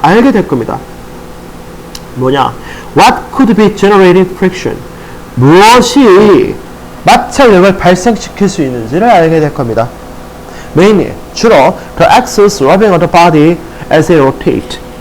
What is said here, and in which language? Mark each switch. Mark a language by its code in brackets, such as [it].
[ko] 알게 될 겁니다. 뭐냐? [en] What could be generating friction? [ko] 무엇이 마찰력을 발생시킬 수 있는지를 알게 될 겁니다. [en] Mainly, 주로 the axles rubbing on the body as they rotate.